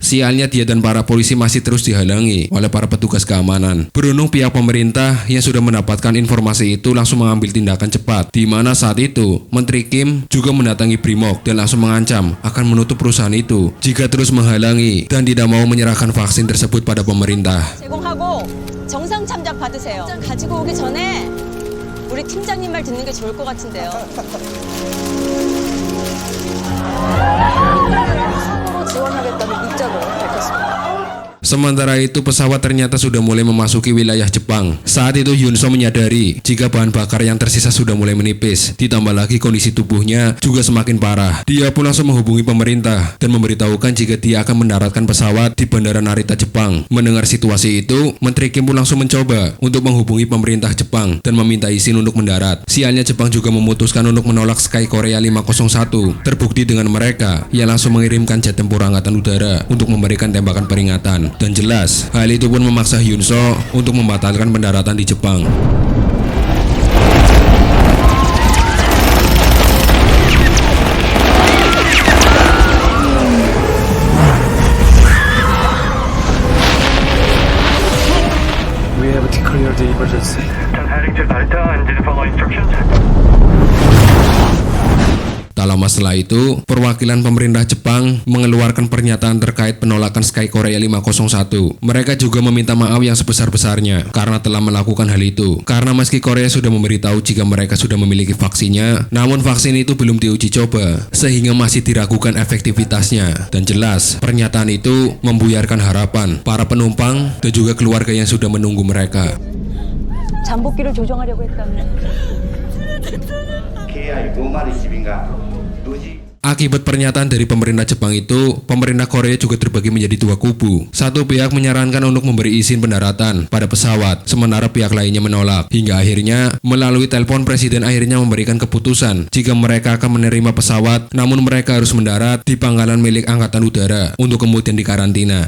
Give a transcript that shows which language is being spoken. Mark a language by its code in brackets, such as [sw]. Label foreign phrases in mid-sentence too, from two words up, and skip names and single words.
[id] Sialnya dia dan para polisi masih terus dihalangi oleh para petugas keamanan. Beruntung pihak pemerintah yang sudah mendapatkan informasi itu langsung mengambil tindakan cepat, di mana saat itu Menteri Kim juga mendatangi Brimok dan langsung mengancam akan menutup perusahaan itu jika terus menghalangi dan tidak mau menyerahkan vaksin tersebut pada pemerintah. [ko] 제공하고 정상 참작 받으세요. 가지고 오기 전에 우리 팀장님 말 듣는 게 좋을 것 같은데요. 상으로 지원하겠다는 입장을 밝혔습니다. [id] Sementara itu, pesawat ternyata sudah mulai memasuki wilayah Jepang. Saat itu Yoon So menyadari jika bahan bakar yang tersisa sudah mulai menipis, ditambah lagi kondisi tubuhnya juga semakin parah. Dia pun langsung menghubungi pemerintah dan memberitahukan jika dia akan mendaratkan pesawat di Bandara Narita, Jepang. Mendengar situasi itu, Menteri Kim pun langsung mencoba untuk menghubungi pemerintah Jepang dan meminta izin untuk mendarat. Sialnya Jepang juga memutuskan untuk menolak Sky Korea 501. Terbukti dengan mereka yang langsung mengirimkan jet tempur angkatan udara untuk memberikan tembakan peringatan. Dan jelas, hal itu pun memaksa Yoon So untuk membatalkan pendaratan di Jepang. [en] We have declared the emergency. Heading to Narita and did follow instructions. [id] Tak lama setelah itu, perwakilan pemerintah Jepang mengeluarkan pernyataan terkait penolakan Sky Korea 501. Mereka juga meminta maaf yang sebesar-besarnya karena telah melakukan hal itu. Karena meski Korea sudah memberitahu jika mereka sudah memiliki vaksinnya, namun vaksin itu belum diuji coba, sehingga masih diragukan efektivitasnya. Dan jelas, pernyataan itu membuyarkan harapan para penumpang dan juga keluarga yang sudah menunggu mereka. [ko] 잠복기를 조정하려고 했다면 [id] Akibat pernyataan dari pemerintah Jepang itu, pemerintah Korea juga terbagi menjadi dua kubu. Satu pihak menyarankan untuk memberi izin pendaratan pada pesawat, sementara pihak lainnya menolak. Hingga akhirnya, melalui telepon Presiden akhirnya memberikan keputusan jika mereka akan menerima pesawat, namun mereka harus mendarat di pangkalan milik Angkatan Udara untuk kemudian dikarantina.